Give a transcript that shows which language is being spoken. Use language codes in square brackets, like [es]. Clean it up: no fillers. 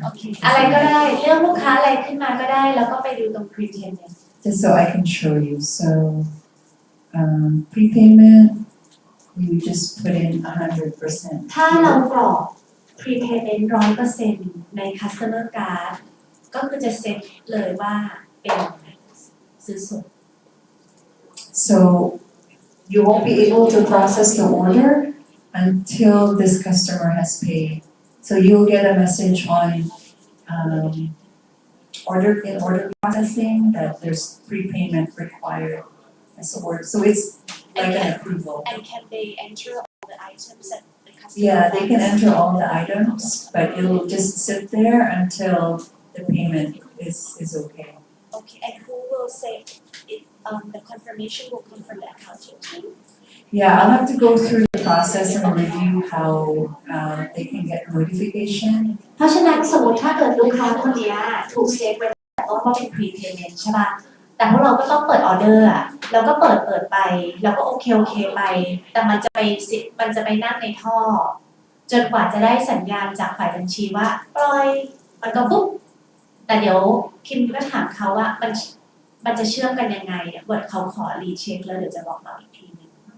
[th] โอเคอะไรก็ได้เลือกลูกค้าอะไรขึ้นมาก็ได้แล้วก็ไปดูตรง prepayment [en] Just so I can show you. So prepayment, you just put in 100%. [th] ถ้าเรากรอก prepayment 100% ใน customer card ก็คือจะเซ็ตเลยว่าเป็นซื้อสด [en] So you won't be able to process the order until this customer has paid. So you'll get a message on order processing that there's prepayment required as a order. So like an approval. And can they enter all the items that the customer Yeah, they can wants? enter all the items, but it'll just sit there until the payment is okay. Okay, and who will say if the confirmation will come from the accounting team? Yeah, I'll have to go through the process and review how they can get notification. [th] เพราะฉะนั้นสมมติถ้าเกิดลูกค้าคนเนี้ยถูกเซตไว้แต่ต้นว่าเป็น prepayment ใช่ป่ะแต่พวกเราก็ต้องเปิดออเดอร์อ่ะเราก็เปิดไปแล้วก็โอเคไปแต่มันจะไปนั่งในท่อจนกว่าจะได้สัญญาณจากฝ่ายบัญชีว่าปล่อยมันก็ปุ๊บแต่เดี๋ยวคิมก็ถามเขาว่ามันจะเชื่อมกันยังไงเนี่ยเดี๋ยวเขาขอรีเช็คแล้วเดี๋ยวจะบอกเราอีกทีนึง